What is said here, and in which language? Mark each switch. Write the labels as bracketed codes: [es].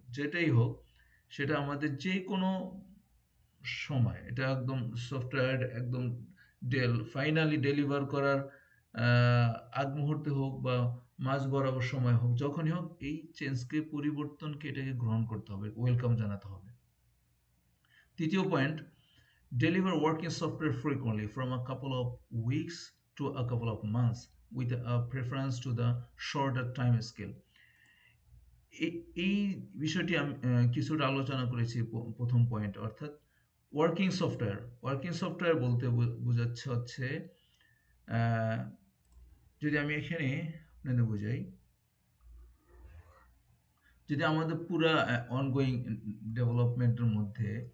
[bn] যেটাই হোক সেটা আমাদের যে কোনো সময় এটা একদম সফটওয়্যার একদম ফাইনালি ডেলিভার করার আহ, আগ মুহূর্তে হোক বা মাঝ বরাবর সময় হোক যখনই হোক এই চেঞ্জকে পরিবর্তনকে এটাকে গ্রহণ করতে হবে, ওয়েলকাম জানাতে হবে। তৃতীয় point, [en] deliver working software frequently from a couple of weeks to a couple of months with a preference to the shorter time scale. [bn] এই বিষয়টি আমি কিছুটা আলোচনা করেছি প্রথম পয়েন্ট, অর্থাৎ ওয়ার্কিং সফটওয়্যার বলতে বোঝাচ্ছে হচ্ছে আহ, যদি আমি এখানে আপনাদের বোঝাই, যদি আমাদের পুরা অনগোয়িং ডেভেলপমেন্টের মধ্যে